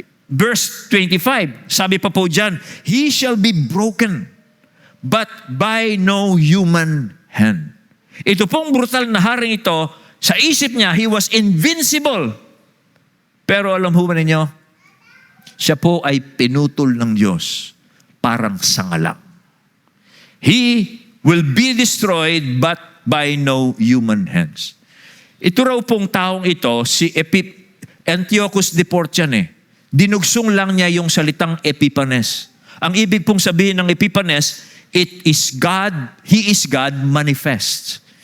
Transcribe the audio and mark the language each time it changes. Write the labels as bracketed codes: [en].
[en] Verse 25, [tl] sabi pa po dyan, [en] he shall be broken, but by no human hand. [tl] Ito pong brutal na haring ito, sa isip niya, [en] he was invincible. [tl] Pero alam ho ba ninyo, siya po ay pinutol ng Diyos, parang sangalang. [en] He will be destroyed, but by no human hands. [tl] Ito raw pong taong ito, si Antiochus de Portian dinugsong lang niya yung salitang Epiphanes. Ang ibig pong sabihin ng [en] Epiphanes, it is God, He is God manifest.